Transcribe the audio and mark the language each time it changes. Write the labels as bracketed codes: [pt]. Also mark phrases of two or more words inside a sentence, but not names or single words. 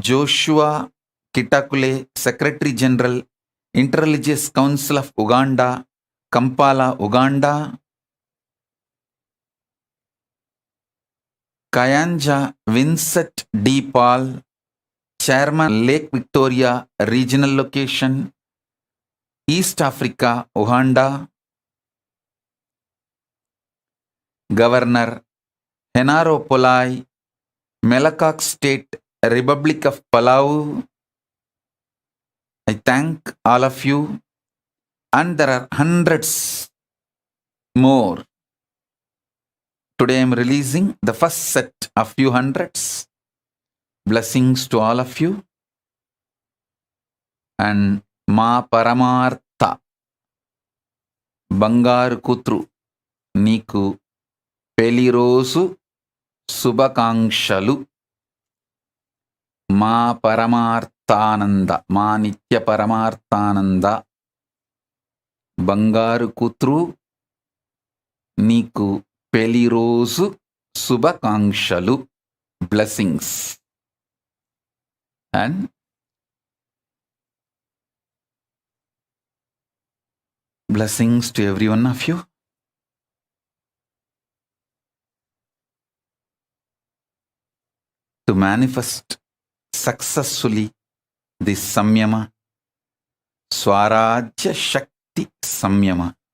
[en] Joshua Kitakule, Secretary General, Interreligious Council of Uganda, Kampala, Uganda. Kayanja Vincent D. Paul, Chairman, Lake Victoria Regional Location, East Africa, Uganda. Governor Henaro Polai, Melakak State, Republic of Palau. I thank all of you, and there are hundreds more. Today I am releasing the first set of few hundreds. Blessings to all of you. [te] And మా పరమార్థ బంగారు కూతురు నీకు పెళ్లిరోజు శుభాకాంక్షలు. మా పరమార్థానంద, మా నిత్య పరమార్థానంద బంగారు కూతురు నీకు పెళ్లిరోజు శుభాకాంక్షలు. [en] Blessings. And blessings to every one of you. To manifest successfully this Samyama, Swarajya Shakti Samyama.